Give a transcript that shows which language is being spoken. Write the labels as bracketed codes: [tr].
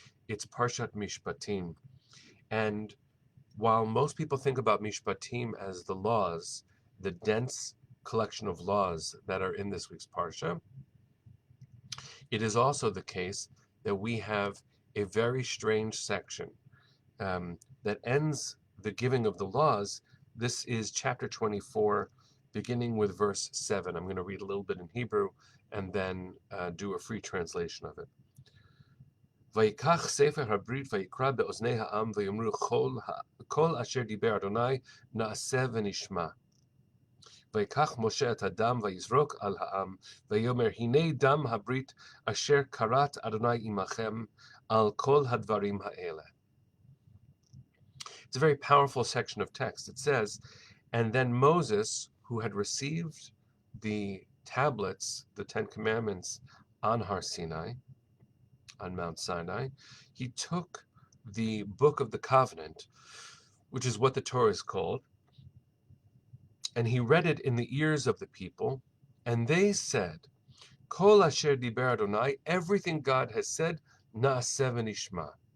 [en] It's Parshat Mishpatim. And while most people think about Mishpatim as the laws, the dense collection of laws that are in this week's Parsha, it is also the case that we have a very strange section that ends the giving of the laws. This is chapter 24, beginning with verse 7. I'm going to read a little bit in Hebrew and then do a free translation of it. [he] ויקח ספר הברית ויקרא באוזני העם ויאמרו כל אשר דיבר אדוני נעשה ונשמע. ויקח משה את הדם ויזרוק על העם ויאמר הנה דם הברית אשר כרת אדוני עמכם על כל הדברים האלה. [en] It's a very powerful section of text. It says, and then Moses, who had received the tablets, the 10 Commandments, on Har Sinai, on Mount Sinai, he took the Book of the Covenant, which is what the Torah is called, and he read it in the ears of the people, and they said, [he] Kol asher diber Adonai, [en] everything God has said, [he] na'aseh v'nishma.